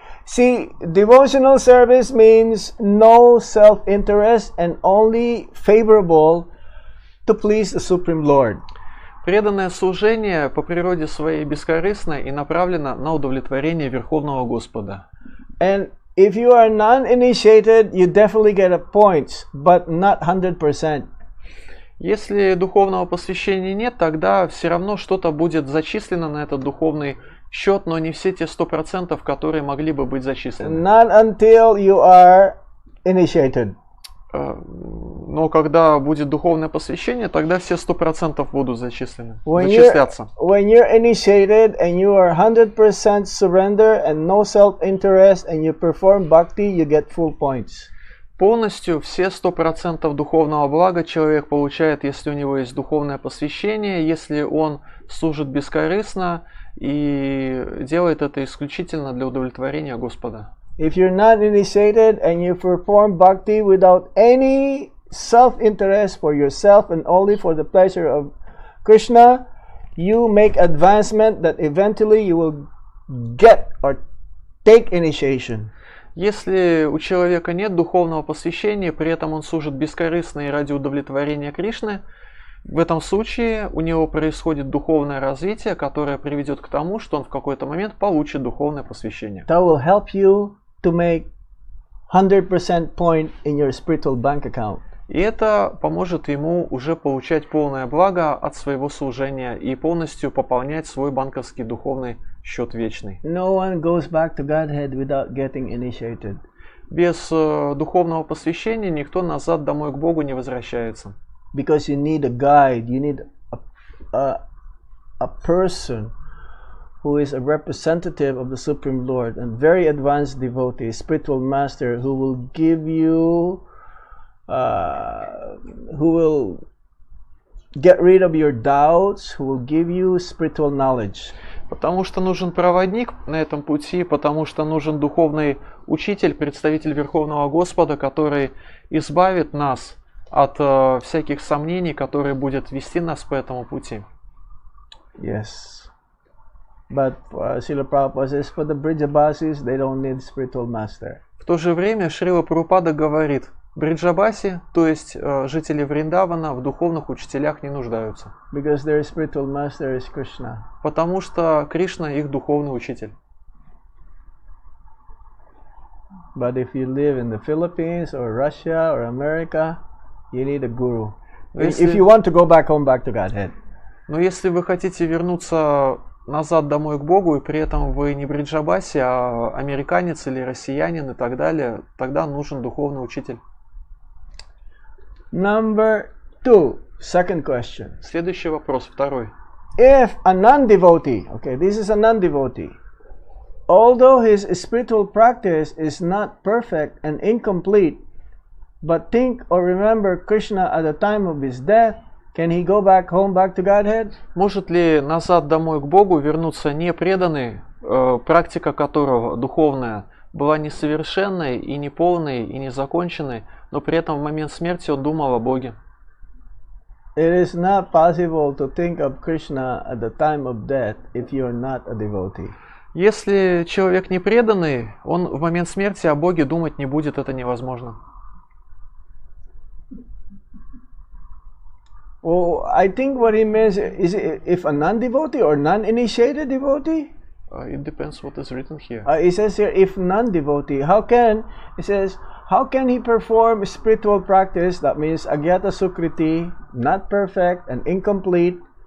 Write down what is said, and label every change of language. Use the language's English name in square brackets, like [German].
[English] See, devotional service means no self-interest and only favorable to please the Supreme Lord. [Russian] Преданное служение по природе своей бескорыстно и направлено на удовлетворение Верховного Господа. [English] And if you are non-initiated, you definitely get a point, but not 100%. [Russian] Если духовного посвящения нет, тогда все равно что-то будет зачислено на этот духовный счет, но не все те 100%, которые могли бы быть зачислены. [English] Not until you are initiated. [Russian] Но когда будет духовное посвящение, тогда все 100% будут зачислены, зачисляться. [English] When you're initiated and you are 100% surrender and no self-interest and you perform bhakti, you get full points. [Russian] Полностью все 100% духовного блага человек получает, если у него есть духовное посвящение, если он служит бескорыстно и делает это исключительно для удовлетворения Господа. [English] If you're not initiated and you perform bhakti without any self-interest for yourself and only for the pleasure of Krishna, you make advancement that eventually you will get or take initiation. [Russian] Если у человека нет духовного посвящения, при этом он служит бескорыстно и ради удовлетворения Кришны, в этом случае у него происходит духовное развитие, которое приведет к тому, что он в какой-то момент получит духовное посвящение. [English] That will help you to make 100% point in your spiritual bank account. [Russian] И это поможет ему уже получать полное благо от своего служения и полностью пополнять свой банковский духовный счет вечный. [English] No one goes back to Godhead without getting initiated. [Russian] Без духовного посвящения никто назад домой к Богу не возвращается. [English] Because you need a guide, you need a a person who is a representative of the Supreme Lord and very advanced devotee, spiritual master, who will give you, who will get rid of your doubts, who will give you spiritual knowledge. [Russian] Потому что нужен проводник на этом пути, потому что нужен духовный учитель, представитель Верховного Господа, который избавит нас от всяких сомнений, который будет вести нас по этому пути. [English] Yes. But Srila Prabhupada says, for the Brijabasis, they don't need spiritual master. [Russian] В то же время Шрила Прабхупада говорит, Бриджабаси, то есть жители Вриндавана, в духовных учителях не нуждаются. [English] Because their spiritual master is Krishna. [Russian] Потому что Кришна их духовный учитель. [English] But if you live in the Philippines or Russia or America, you need a guru. If you want to go back home, back to Godhead. [Russian] Но если вы хотите вернуться назад домой к Богу, и при этом вы не бриджабаси, а американец или россиянин и так далее, тогда нужен духовный учитель. [English] Number 2, second question. [Russian] Следующий вопрос, второй. [English] If a non-devotee, okay, this is a non-devotee, although his spiritual practice is not perfect and incomplete, but think or remember Krishna at the time of his death, can he go back home, back to Godhead? [Russian] Может ли назад домой к Богу вернуться непреданный, практика которого духовная была несовершенной и неполной и незаконченной, но при этом в момент смерти он думал о Боге? [English] It is not possible to think of Krishna at the time of death if you are not a devotee. [Russian] Если человек непреданный, он в момент смерти о Боге думать не будет, это невозможно. [English] Well, I think what he means is if a non-devotee or non-initiated devotee. It depends what is written here. It says here, if non-devotee, it says, how can he perform spiritual practice? That means agyata sukriti, not perfect and incomplete.